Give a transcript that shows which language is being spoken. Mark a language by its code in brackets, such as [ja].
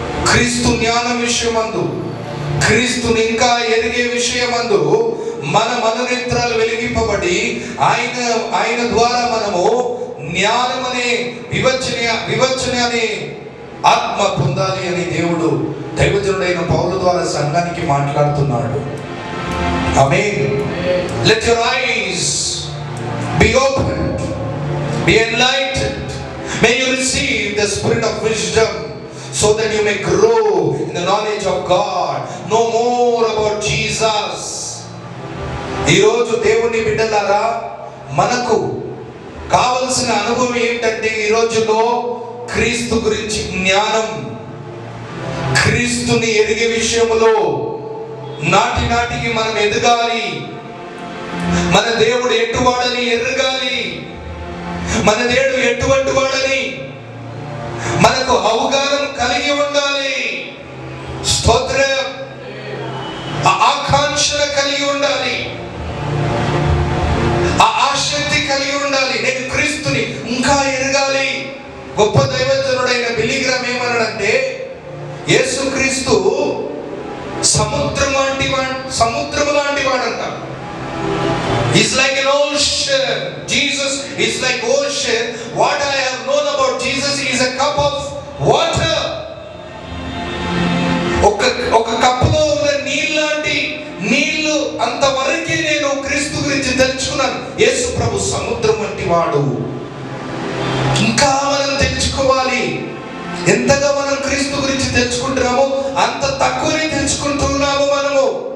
[te] క్రీస్తు జ్ఞానం విషయమందు, క్రీస్తుని ఇంకా ఎరిగే విషయమందు మన మనోనేత్రాలు వెలిగింపబడి ఆయన ద్వారా మనము జ్ఞానం అనే వివచన అనే ఆత్మ పొందాలి అని దేవుడు దైవజనుడైన పౌలు ద్వారా సంఘానికి మాట్లాడుతున్నాడు. ఆమేన్. [en] Let your eyes be opened, be enlightened. May you receive the spirit of wisdom so that you may grow in the knowledge of God. Know more about Jesus. [te] ఈరోజు దేవుని బిడ్డలారా, మనకు కావలసిన అనుభవం ఏంటంటే ఈ రోజులో క్రీస్తు గురించి జ్ఞానం, క్రీస్తుని ఎరిగే విషయంలో నాటికి మనం ఎదగాలి. మన దేవుడు ఎటువాడని ఎరగాలి, మన దేవుడు ఎటువంటి వాడని మనకు అవగాహన కలిగి ఉండాలి. స్తోత్రం. ఆకాంక్ష కలిగి ఉండాలి, ఆసక్తి కలిగి ఉండాలి. నేను క్రీస్తుని ఇంకా ఎరగాలి. గొప్ప దైవజనుడైన బిల్లీ గ్రామ్ ఏమన్నాడంటే, యేసుక్రీస్తు సముద్రం లాంటి వాడంట. [en] He's like an ocean. Jesus is like ocean. What I have known about Jesus is a cup of water. [te] ఒక కప్పులో ఉన్న నీళ్లు అంతవరకే నేను క్రీస్తు గురించి తెలుసుకున్నాను. యేసు ప్రభు సముద్రం వంటి వాడు. ఇంకా మనం తెలుసుకోవాలి. ఎంతగా మనం క్రీస్తు గురించి తెలుసుకుంటున్నామో అంత తక్కువనే తెలుసుకుంటున్నాము మనము.